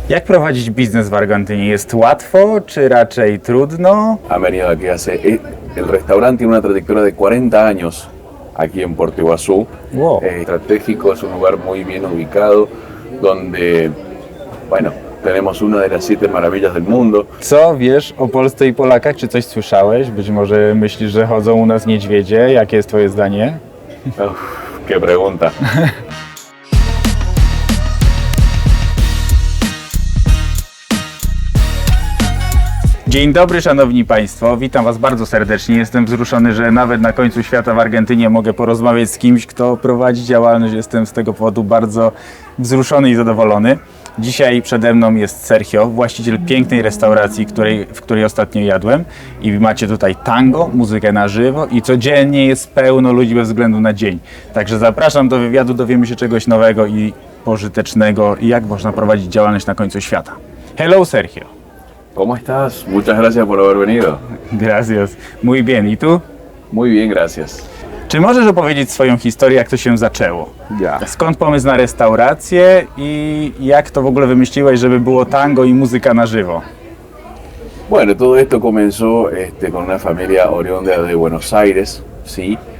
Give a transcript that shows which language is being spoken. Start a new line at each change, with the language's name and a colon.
Polish: Jak prowadzić biznes w Argentynie? Jest łatwo, czy raczej trudno?
Spanish: Han venido aquí hace... El restaurante tiene una trayectoria de 40 años aquí en Puerto Iguazú. Wow. Estratégico, es un lugar muy bien ubicado, donde, bueno, tenemos una de las 7 maravillas del mundo.
Polish: Co wiesz o Polsce i Polakach? Czy coś słyszałeś? Być może myślisz, że chodzą u nas niedźwiedzie? Jakie jest twoje zdanie?
Spanish: Uf, qué pregunta.
Polish: Dzień dobry, szanowni państwo, witam was bardzo serdecznie. Jestem wzruszony, że nawet na końcu świata w Argentynie mogę porozmawiać z kimś, kto prowadzi działalność. Jestem z tego powodu bardzo wzruszony i zadowolony. Dzisiaj przede mną jest Sergio, właściciel pięknej restauracji, w której ostatnio jadłem. I macie tutaj tango, muzykę na żywo i codziennie jest pełno ludzi bez względu na dzień. Także zapraszam do wywiadu, dowiemy się czegoś nowego i pożytecznego i jak można prowadzić działalność na końcu świata.
English: Hello, Sergio.
Spanish: ¿Cómo estás? Muchas gracias por haber venido. Gracias. Muy bien. I tu? Muy bien, gracias.
Polish: Czy możesz opowiedzieć swoją historię, jak to się zaczęło?
Spanish: Ya.
Polish: Skąd pomysł na restaurację i jak to w ogóle wymyśliłeś, żeby było tango i muzyka na żywo?
Spanish: Bueno, todo esto comenzó con una familia oriunda de Buenos Aires, ¿sí?